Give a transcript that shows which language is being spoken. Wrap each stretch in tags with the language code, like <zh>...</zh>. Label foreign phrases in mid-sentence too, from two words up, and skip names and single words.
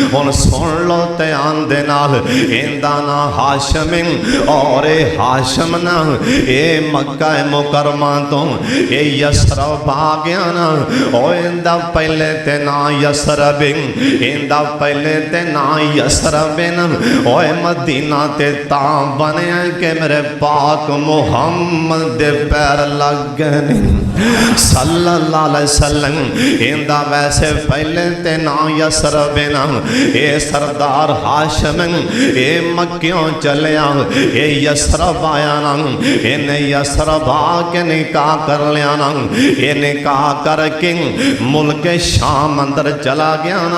<pa>ہُݨ سن لو دھیان دے نال، ایندا نام ہاشم اور ہاشم نا یہ مکہ مکرمہ توں یہ یثرب آ گیا نا. او پہلے تے نا یثرب، ایندا پہلے تے نا یثرب ن، اوئے مدینہ تے تا بنیا کہ میرے پاک محمد دے پیر لگ گئے</pa> <ar>صلى الله عليه وسلم.</ar> <pa>ایندا ویسے پہلے تے نا یثرب ن، یہ سردار ہاشم یہ مکیوں چلیا یہ یثرب آیا نا، انہیں یثرب آکے نکاح کر لیا نا. یہ نکاح کرکے ملک شام اندر چلا گیا نا.</pa>